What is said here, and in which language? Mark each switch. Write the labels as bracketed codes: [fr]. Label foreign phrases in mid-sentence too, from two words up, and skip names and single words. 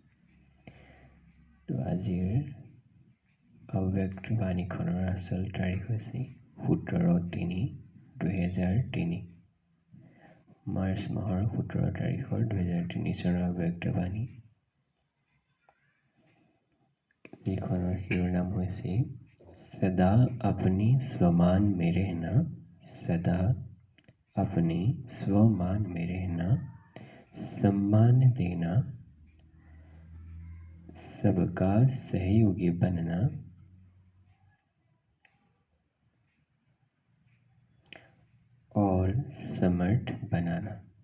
[as] তো আজিৰ অব্যক্ত বাণীখনৰ আচল তাৰিখ হৈছে 17/3/2003। মাৰ্চ মাহৰ 17 তাৰিখৰ 2003 চনৰ অব্যক্ত বাণী। যিখনৰ শিৰোনাম হৈছে [hi] সদা अपने स्वमान में रहना, सदा अपने स्वमान में रहना, सम्मान देना, सबका सहयोगी बनना और समर्थ बनाना।